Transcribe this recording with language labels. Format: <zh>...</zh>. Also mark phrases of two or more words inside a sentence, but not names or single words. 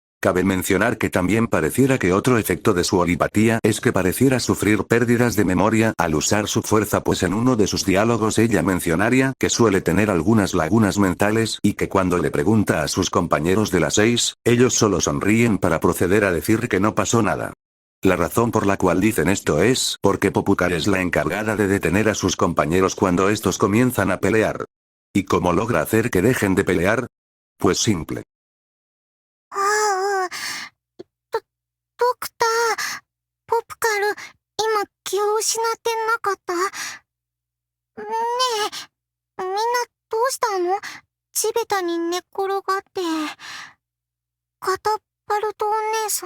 <es>Cabe mencionar que también pareciera que otro efecto de su oripatía es que pareciera sufrir pérdidas de memoria al usar su fuerza, pues en uno de sus diálogos ella mencionaría que suele tener algunas lagunas mentales y que cuando le pregunta a sus compañeros de las 6, ellos solo sonríen para proceder a decir que no pasó nada. La razón por la cual dicen esto es porque Popukar es la encargada de detener a sus compañeros cuando estos comienzan a pelear. ¿Y cómo logra hacer que dejen de pelear? Pues simple.</es> <ja>ああ、ドクター、ポプカル、今気を失ってなかった？ねえ、みんなどうしたの？地べたに寝転がって。カタパルトお姉さん？</ja>